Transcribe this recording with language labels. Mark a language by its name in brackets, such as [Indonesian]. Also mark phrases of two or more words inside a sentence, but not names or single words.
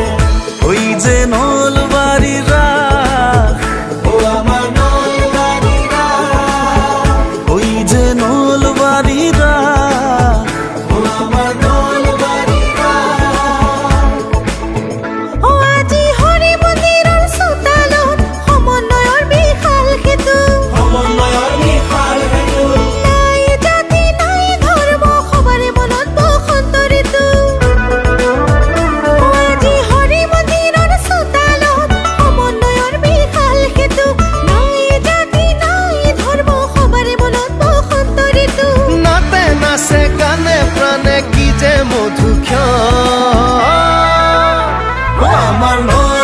[Bangla] ওই যে নলবাড়ির রাখ ও আমার নলবাড়ির রাখ ওই যে নলবাড়ির রাখ ও আমার নলবাড়ির রাখ [Assamese] ও আজি হৰি মন্দিৰৰ চোতালত সমন্বয়ৰ বিশাল সেতু সমন্বয়ৰ বিশাল সেতু নাই জাতি নাই ধৰ্ম সবাৰে মনত বসন্ত ঋতু ও আজি হৰি মন্দিৰৰ চোতালত সমন্বয়ৰ বিশাল সেতু নাই জাতি নাই ধৰ্ম সবাৰে মনত বসন্ত ঋতু নাতে নাচে গানে প্ৰাণে কি যে মধুক্ষণ [Bangla] ও আমার